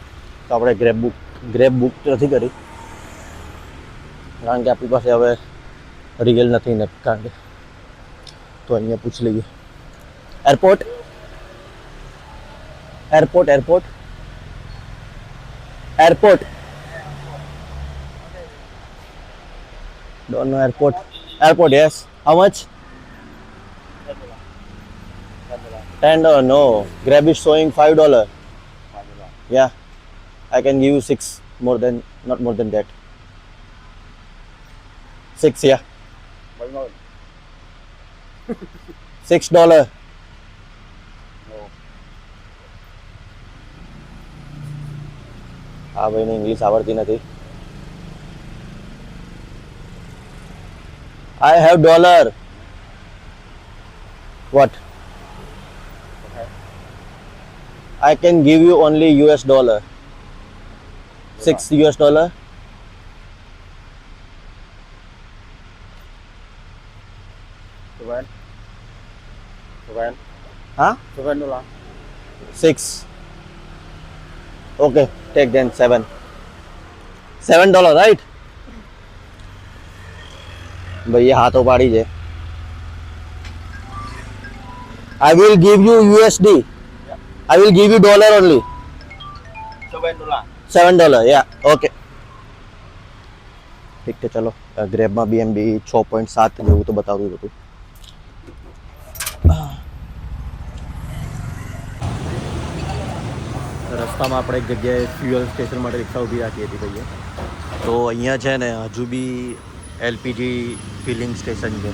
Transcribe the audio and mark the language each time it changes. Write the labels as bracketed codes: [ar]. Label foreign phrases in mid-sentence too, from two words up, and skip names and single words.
[gu] તો આપણે ગ્રેબ બુક નથી કરી, કારણ કે આપણી પાસે હવે રિયલ નથી ને. કારણ કે તો અહીંયા પૂછી લઈએ. [en] airport airport airport airport don't know airport. Airport, yes. How much? $10. No. Grab is showing $5. Yeah. I can give you 6. Not more than that. 6, yeah. $6. [gu] આ ભાઈને ઇંગ્લિશ આવડતી નથી. [en] I have dollar. What? Okay. I can give you only US dollar. $6 US. Seven. Huh? $7. 6. Okay, take then 7. $7, right? [hi] भैया हाथों पाड़ी है. [en] I will give you USD. I will give you dollar only. $7. Yeah. [hi] Okay. ठीक है चलो. [gu] ग्रेब में BNB 6.7 જેવું તો બતાવ્યું હતું. રસ્તામાં આપણે એક જગ્યાએ [en] fuel station [gu] માટે રિક્ષા ઊભી રાખી હતી ભાઈએ. તો અહીંયા છે ને હજુ બી [en] LPG filling station [gu] છે.